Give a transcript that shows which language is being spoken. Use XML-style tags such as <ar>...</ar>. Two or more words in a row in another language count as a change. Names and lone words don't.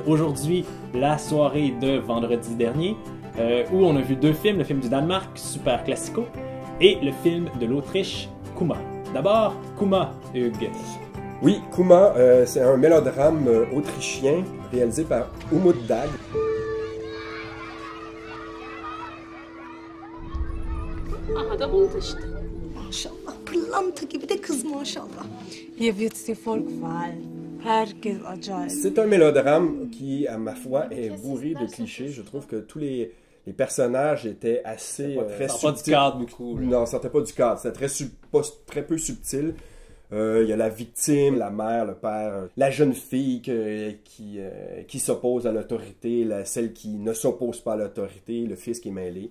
<fr>Aujourd'hui, la soirée de vendredi dernier, où on a vu deux films, le film du Danemark, Super Classico, et le film de l'Autriche, Kuma. D'abord, Kuma, Hugues. Oui, Kuma, c'est un mélodrame autrichien réalisé par Umut Dag.</fr> <tr>Aha da buldu işte. Maşallah pırlanta gibi de kız maşallah.</tr> <de>Hier wird's dir voll gefallen.</de> <tr>Herkes acayip.</tr> <fr>C'est un mélodrame qui, à ma foi, est bourré de clichés. Je trouve que tous les personnages étaient assez très Ça sort pas du subtils. cadre beaucoup. Là. Non, ça sortait pas du cadre. C'était très peu subtil. Il y a la victime, la mère, le père, la jeune fille qui s'oppose à l'autorité, celle qui ne s'oppose pas à l'autorité, le fils qui est mêlé.</fr>